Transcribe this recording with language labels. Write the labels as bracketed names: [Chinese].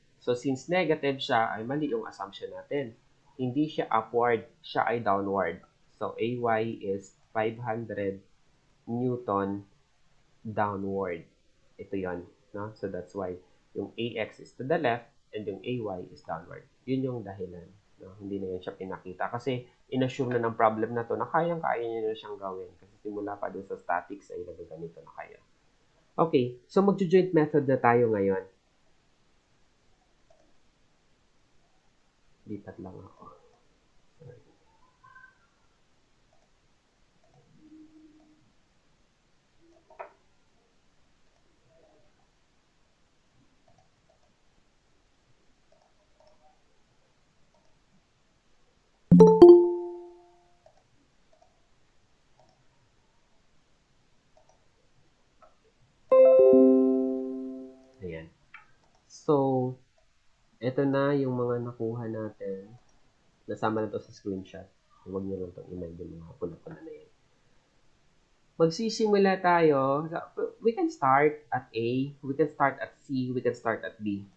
[Filipino] So, since negative siya, ay mali yung assumption natin. Hindi siya upward, siya ay downward. [English] So, AY is 500 Newton downward. [Filipino] Ito yon, no? [English] So, that's why yung AX is to the left and yung AY is downward. [Filipino] Yun yung dahilan. No? Hindi na yan siya pinakita. Kasi, in-assume na ng problem na to na kayang-kaya nyo na siyang gawin. Kasi simula pa dun sa statics ay nagaganito na kayo. Okay, so mag-joint method na tayo ngayon. Lipat lang ako. Sorry. So, ito na yung mga nakuha natin. Nasama na to sa screenshot. Huwag nyo lang itong email yung mga pula-pula na yan. Magsisimula tayo. [English] We can start at A, we can start at C, we can start at B.